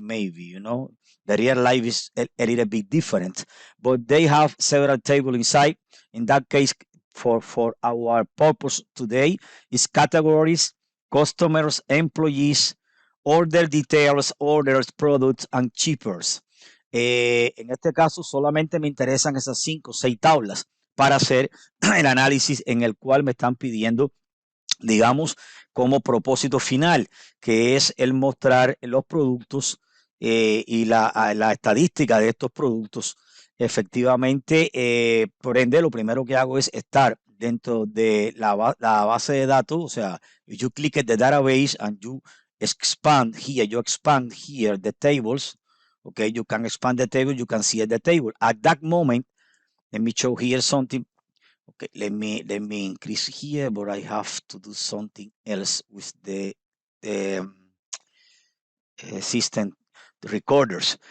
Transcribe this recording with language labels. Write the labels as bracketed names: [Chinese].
[English] Maybe the real life is a little bit different, but they have several tables inside. In that case, for our purpose today, is categories, customers, employees, order details, orders, products, and shippers. [Spanish] En este caso solamente me interesan esas 5 o 6 tablas para hacer el análisis en el cual me están pidiendo, digamos, como propósito final, que es el mostrar los productos y la estadística de estos productos. Efectivamente, por ende, lo primero que hago es estar dentro de la base de datos. O sea, [English] you click at the database and you expand here the tables. Okay, you can expand the table, you can see the table. At that moment, let me show here something. Okay, let me increase here, but I have to do something else with the system recorders.